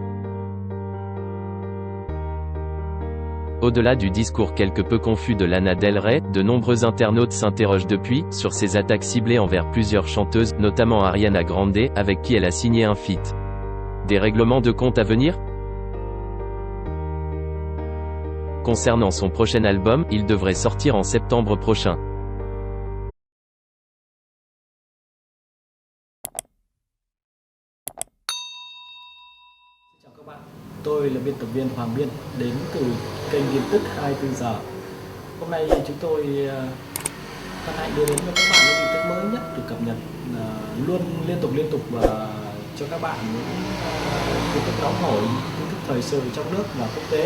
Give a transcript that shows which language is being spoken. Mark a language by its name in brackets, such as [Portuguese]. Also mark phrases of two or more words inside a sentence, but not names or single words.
[French] Au-delà du discours quelque peu confus de Lana Del Rey, de nombreux internautes s'interrogent depuis, sur ses attaques ciblées envers plusieurs chanteuses, notamment Ariana Grande, avec qui elle a signé un feat. Des règlements de compte à venir ? Concernant son prochain album, il devrait sortir en septembre prochain. [Vietnamese] Chào các bạn, tôi là biên tập viên Hoàng Biên đến từ kênh tin tức 24 giờ. Hôm nay chúng tôi hân hạnh đưa đến cho các bạn những tin tức mới nhất được cập nhật luôn liên tục và cho các bạn những tin tức nóng hổi, tin tức thời sự trong nước và quốc tế.